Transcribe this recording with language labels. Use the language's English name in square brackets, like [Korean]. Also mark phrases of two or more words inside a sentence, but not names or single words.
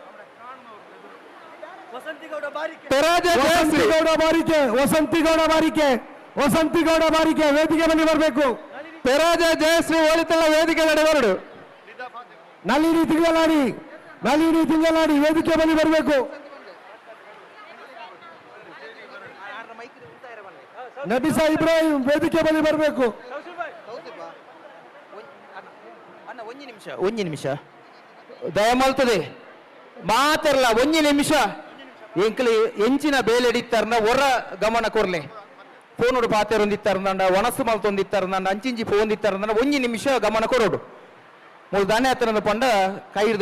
[Kannada] ವಸಂತಿಗೌಡ ಬಾರಿಕೆ ವೇದಿಕೆ ಬಳಿ ಬರಬೇಕು. [Tulu] ಪೆರಾಜ ಜಯಶ್ರೀ ಓಲಿತಲ್ಲ ವೇದಿಕೆ ನಡೆ ಬರಡು. [Kannada] ನಳಿನಿ ತಿಂಗಳಾಡಿ ವೇದಿಕೆ ಬಳಿ ಬರಬೇಕು. ನಬಿಸಾ ಇಬ್ರಾಹಿಂ ವೇದಿಕೆ ಬಳಿ ಬರಬೇಕು. [Tulu] ಒಂಜಿ ನಿಮಿಷ ದಯಮಾಲ್ತದೆ ಮಾತಾರಲ್ಲ ಒಂಜಿ ನಿಮಿಷ ಎಂಕಲಿ ಎಂಚಿನ ಬೇಲೆಡಿತ್ತಾರನ ಹೊರ ಗಮನ ಕೊರ್ಲೆ ಫೋನೋಡು ಪಾತೆರೊಂದಿತ್ತಾರಂದ ಒಣಸು ಮಲ್ತೊಂದಿತ್ತಾರಂದ ಅಂಚಿಂಚಿ ಫೋನ್ದಿತ್ತಾರಂದ ಒಂಜಿ ನಿಮಿಷ ಗಮನ ಕೊರೋಡು ಮೂಲ ದಾನ್ಯಾತನದ ಪಂಡ ಕೈರ್ದು